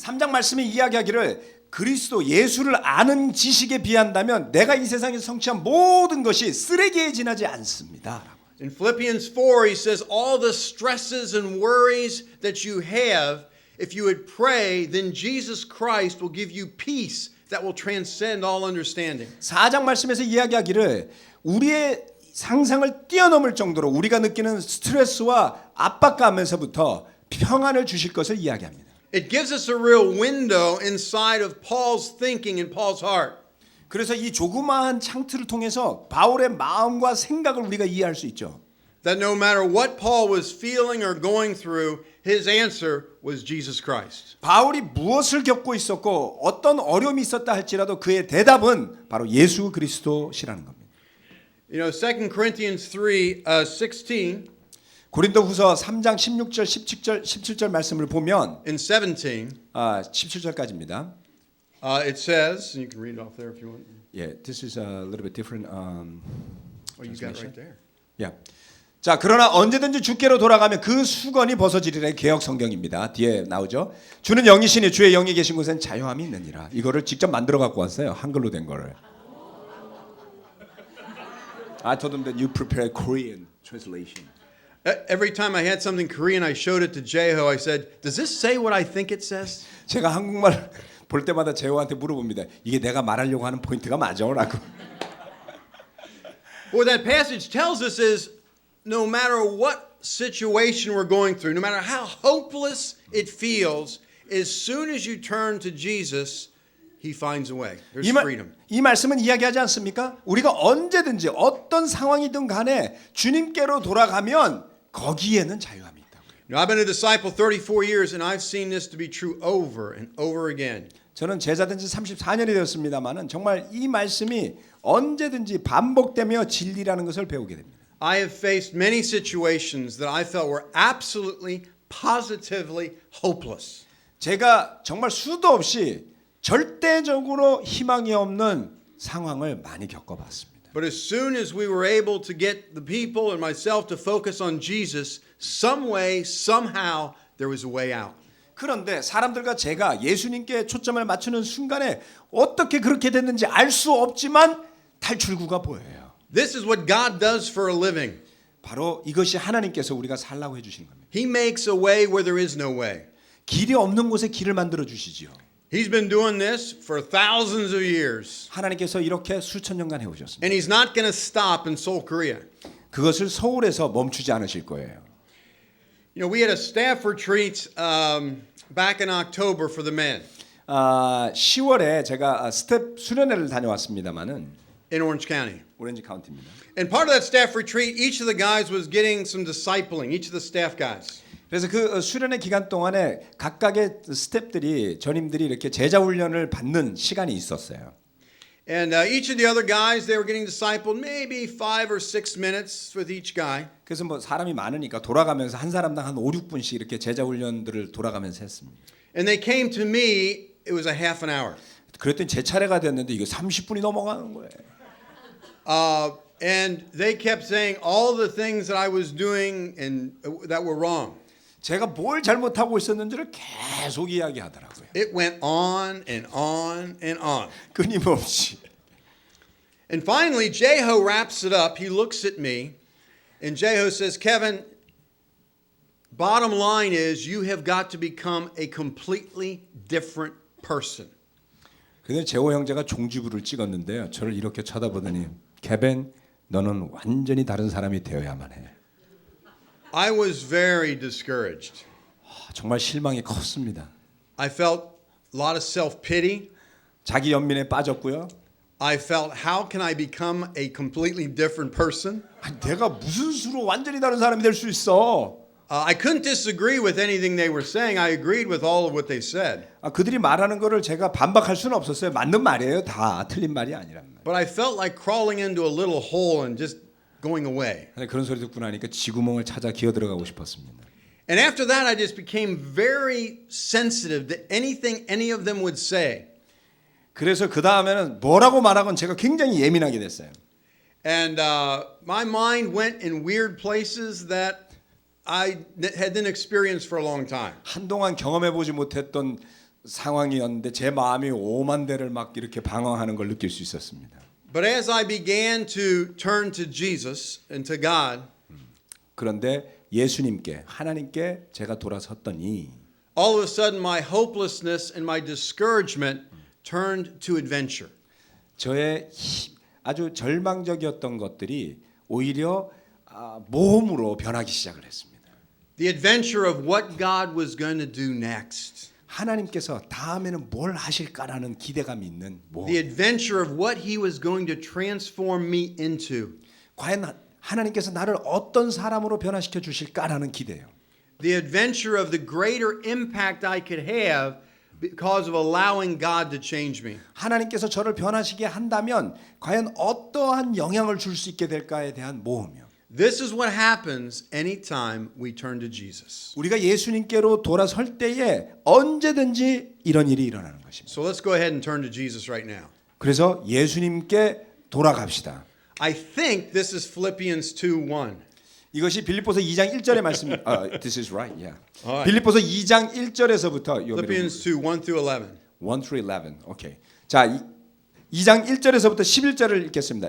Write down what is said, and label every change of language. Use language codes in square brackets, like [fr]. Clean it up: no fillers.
[ko] 3장 말씀이 이야기하기를 그리스도 예수를 아는 지식에 비한다면 내가 이 세상에서 성취한 모든 것이 쓰레기에 지나지 않습니다. [en] In Philippians 4, he says all the stresses and worries that you have, if you would pray, then Jesus Christ will give you peace that will transcend all understanding. [ko] 4장 말씀에서 이야기하기를 우리의 상상을 뛰어넘을 정도로 우리가 느끼는 스트레스와 압박감에서부터 평안을 주실 것을 이야기합니다. [en] It gives us a real window inside of Paul's thinking and Paul's heart. [ko] 그래서 이 조그마한 창틀을 통해서 바울의 마음과 생각을 우리가 이해할 수 있죠. [en] That no matter what Paul was feeling or going through, his answer was Jesus Christ. [ko] 바울이 무엇을 겪고 있었고 어떤 어려움이 있었다 할지라도 그의 대답은 바로 예수 그리스도시라는 겁니다. [en] You know, 2 Corinthians 16 [ko] 고린도후서 3장 16절, 17절 말씀을 보면 [en] and 17, [ko] 17절까지입니다. [en] it says, and you can read it off there if you want. Yeah, this is a little bit different. Oh, you got it right there. Yeah. [ko] 자, 그러나 언제든지 주께로 돌아가면 그 수건이 벗어지리라. 개역 성경입니다. 뒤에 나오죠. 주는 영이시니 주의 영이 계신 곳엔 자유함이 있느니라. 이거를 직접 만들어 갖고 왔어요. 한글로 된 거를. [en] I told them that you prepare Korean translation. Every time I had something Korean, I showed it to Jeho. I said, "Does this say what I think it says?" [ko] 제가 한국말 볼 때마다 제호한테 물어봅니다. 이게 내가 말하려고 하는 포인트가 맞아라고. [en] What that passage tells us is no matter what situation we're going through, no matter how hopeless it feels, as soon as you turn to Jesus, he finds a way. There's freedom. [ko] 이 말씀은 이야기하지 않습니까? 우리가 언제든지 어떤 상황이든 간에 주님께로 돌아가면 거기에는 자유함이 있다고요. [en] Now, I've been a disciple 34 years and I've seen this to be true over and over again. [ko] 저는 제자된 지 34년이 되었습니다만은 정말 이 말씀이 언제든지 반복되며 진리라는 것을 배우게 됩니다. [en] I have faced many situations that I felt were absolutely, positively hopeless. [ko] 제가 정말 수도 없이 절대적으로 희망이 없는 상황을 많이 겪어봤습니다. [en] But as soon as we were able to get the people and myself to focus on Jesus, some way, somehow, there was a way out. [ko] 그런데 사람들과 제가 예수님께 초점을 맞추는 순간에 어떻게 그렇게 됐는지 알 수 없지만 탈출구가 보여요. [en] This is what God does for a living. [ko] 바로 이것이 하나님께서 우리가 살라고 해주시는 겁니다. [en] He makes a way where there is no way. [ko] 길이 없는 곳에 길을 만들어 주시지요. [en] He's been doing this for thousands of years. [ko] 하나님께서 이렇게 수천 년간 해오셨습니다. [en] And he's not going to stop in Seoul, Korea. [ko] 그것을 서울에서 멈추지 않으실 거예요. [en] You know, we had a staff retreat back in October for the men [ko] 10월에 제가 스텝 수련회를 다녀왔습니다만은 [en] in Orange County. [ko] 오렌지 카운티입니다. [en] And part of that staff retreat, each of the guys was getting some discipling, each of the staff guys. [ko] 그래서 그 수련회 기간 동안에 각각의 스텝들이 전임들이 이렇게 제자 훈련을 받는 시간이 있었어요. [en] And each of the other guys, they were getting discipled maybe 5 or 6 minutes with each guy. [ko] 그래서 뭐 사람이 많으니까 돌아가면서 한 사람당 한 5, 6분씩 이렇게 제자 훈련들을 돌아가면서 했습니다. [en] And they came to me, it was a half an hour. [ko] 그랬더니 제 차례가 됐는데 이거 30분이 넘어가는 거예요. [en] And they kept saying all the things that I was doing and that were wrong. [ko] 제가 뭘 잘못하고 있었는지를 계속 이야기하더라고요. [en] It went on and on and on. [ko] 끊임없이. [en] And finally, Jeho wraps it up. He looks at me, and Jeho says, Kevin, bottom line is you have got to become a completely different person. [ko] 근데 제호 형제가 종지부를 찍었는데요. 저를 이렇게 쳐다보더니 케빈, 너는 완전히 다른 사람이 되어야만 해. [en] I was very discouraged. [ko] 정말 실망이 컸습니다. [en] I felt a lot of self-pity. [ko] 자기 연민에 빠졌고요. [en] I felt, how can I become a completely different person? [ko] 내가 무슨 수로 완전히 다른 사람이 될 수 있어? [en] I couldn't disagree with anything they were saying. I agreed with all of what they said. [ko] 그들이 말하는 거를 제가 반박할 수는 없었어요. 맞는 말이에요. 다 틀린 말이 아니란 말. [en] But I felt like crawling into a little hole and just going away. [ko] 그런 소리 듣고 나니까 쥐구멍을 찾아 기어 들어가고 싶었습니다. [en] And after that, I just became very sensitive to anything any of them would say. [ko] 그래서 그 다음에는 뭐라고 말하건 제가 굉장히 예민하게 됐어요. [en] And my mind went in weird places that I hadn't experienced for a long time. [ko] 한동안 경험해 보지 못했던 상황이었는데 제 마음이 오만대를 막 이렇게 방황하는 걸 느낄 수 있었습니다. [en] But as I began to turn to Jesus and to God, [ko] 그런데 예수님께 하나님께 제가 돌아섰더니 [en] all of a sudden my hopelessness and my discouragement turned to adventure. [ko] 저의 아주 절망적이었던 것들이 오히려 모험으로 변하기 시작을 했습니다. [en] The adventure of what God was going to do next. [ko] 하나님께서 다음에는 뭘 하실까라는 기대감이 있는 모험. [en] The adventure of what He was going to transform me into. [ko] 과연 하나님께서 나를 어떤 사람으로 변화시켜 주실까라는 기대요. [en] The adventure of the greater impact I could have because of allowing God to change me. [ko] 하나님께서 저를 변화시키게 한다면 과연 어떠한 영향을 줄 수 있게 될까에 대한 모험이요. [en] This is what happens anytime we turn to Jesus. [ko] 우리가 예수님께로 돌아설 때에 언제든지 이런 일이 일어나는 것입니다. [en] So let's go ahead and turn to Jesus right now. [ko] 그래서 예수님께 돌아갑시다. [en] I think this is Philippians 2:1. [ko] 이것이 빌립보서 2장 1절의 말씀. [en] This is right. Yeah. Alright. [ko] 빌립보서 2장 1절에서부터 [en] Philippians 2, 1 through 11. 1 through 11. 오케이. [ko] 자, 2장 1절에서부터 11절을 읽겠습니다.